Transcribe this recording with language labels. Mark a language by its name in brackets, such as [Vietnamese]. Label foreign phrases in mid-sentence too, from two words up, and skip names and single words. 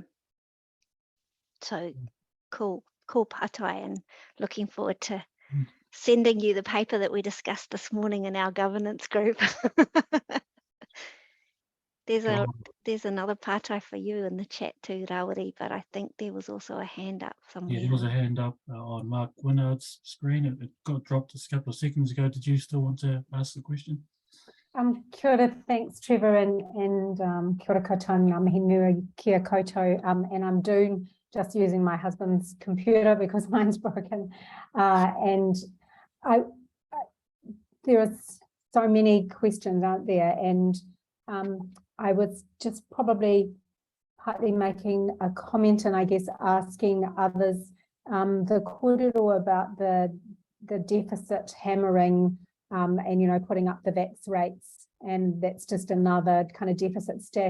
[English] So cool pātai, and looking forward to sending you the paper that we discussed this morning in our governance group. There's another pātai for you in the chat too, Rawiri, but I think there was also a hand up somewhere. Yeah, there was a hand up on Mark Winnard's screen. It got dropped a couple of seconds ago. Did you still want to ask the question? [Māori] Kia ora, [English] thanks Trevor, and [Māori] kia ora koutou, ngā mihi nui kia koutou, [English] and I'm just using my husband's computer because mine's broken, and there are so many questions, aren't there, and I was just probably partly making a comment and I guess asking others, the kōrero about the deficit hammering, and, you know, putting up the vax rates, and that's just another kind of deficit stat.